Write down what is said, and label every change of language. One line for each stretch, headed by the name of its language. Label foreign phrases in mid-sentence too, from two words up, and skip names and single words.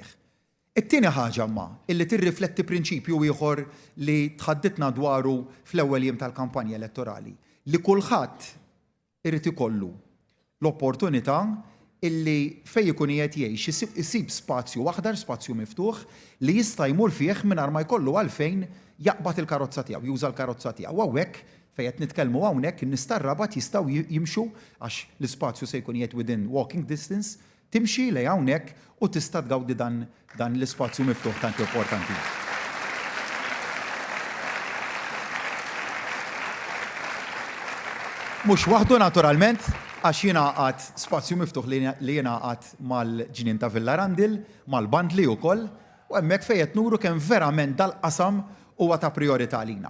Maltese: It-tieni ħaġa ma illi tirrifletti prinċipju ieħor li tħadditna dwaru fl-ewwel jiem tal-kampanja elettorali li kulħadd irid ikollu l-opportunità illi fejn ikun qed jgħix isib spazju aħdar, spazju miftuħ li jista' jmur fih mingħajr ma jkollu għalfejn jaqbad il-karozza tiegħu, juża l-karozza tiegħu. Hawnhekk fejn qed nitkellmu hawnhekk in-nies tar-Rabat jistgħu jimxu għax l-ispazju se jkun qiegħed
English: within walking distance,
Maltese: timxi lejn hawnhekk u tista' tgawdi dan l-ispazju miftuħ tant importanti. Mhux waħdu naturalment għax jiena għad spazju miftuħ li jiena għad mal-ġnien ta' Villa Randil, mal-Bandli wkoll, u hemmhekk fejn qed nuru kemm verament dal-qasam huwa ta' priorità għalina.